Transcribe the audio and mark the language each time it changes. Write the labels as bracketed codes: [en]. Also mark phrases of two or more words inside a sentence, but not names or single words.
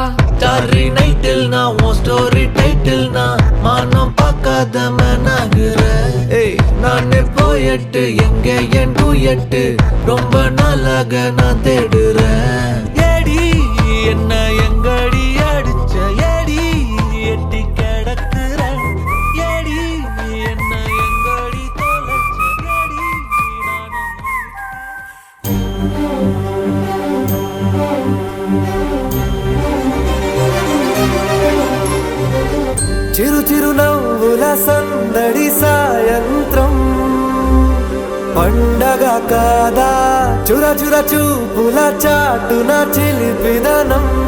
[en] starry nightல் [ta] நான் உன் [en] story title [ta] நான் மானம் பார்க்காத மேனாகிற நானே போயட்டு எங்க என் டூயட்டு ரொம்ப நாளாக நான் தேடுறேன் ஏடி என்ன எங்கடி அடிச்ச ஏடி எட்டி கிடக்குற ஏடி என்ன எங்கடி தொலைச்ச ஏடி [te] చిరు నవ్వుల సందడి సాయంత్రం పండగ కాదా చుర చూపుల చాటున చిలిపిదనం